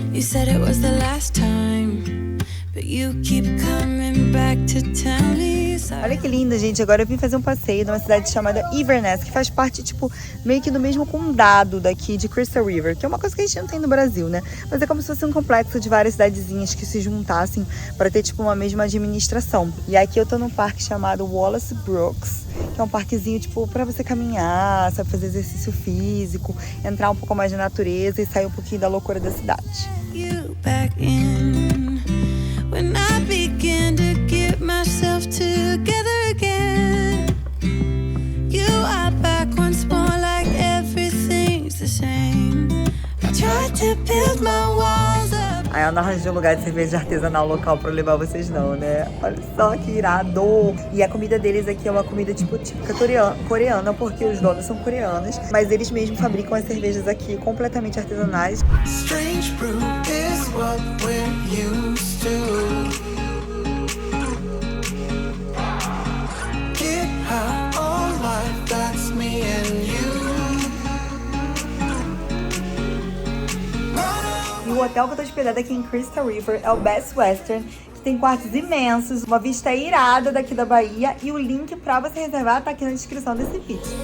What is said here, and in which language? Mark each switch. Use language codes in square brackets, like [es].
[en] said it was the last time, but you keep coming back to tell me. [pt] Olha que linda, gente. Agora eu vim fazer um passeio numa cidade chamada Inverness, que faz parte, tipo, meio que do mesmo condado daqui de Crystal River, que é uma coisa que a gente não tem no Brasil, né? Mas é como se fosse um complexo de várias cidadezinhas que se juntassem para ter, tipo, uma mesma administração. E aqui eu tô num parque chamado Wallace Brooks, que é um parquezinho, tipo, pra você caminhar, sabe, fazer exercício físico, entrar um pouco mais na natureza e sair um pouquinho da loucura da cidade. [en] You back in when I begin to get myself together again. You are back once more like everything's the same. I tried to build my walls up. [pt] Aí eu não arranjei um lugar de cerveja artesanal local pra levar vocês não, né? Olha só que irado! E a comida deles aqui é uma comida tipo típica coreana, porque os donos são coreanos, mas eles mesmos fabricam as cervejas aqui completamente artesanais. [en] Strange brew is what we're used to. Get high all life, that's me and you. [pt] E o hotel que eu tô hospedada aqui em Crystal River é o Best Western, que tem quartos imensos, uma vista irada daqui da Bahia, e o link pra você reservar tá aqui na descrição desse vídeo.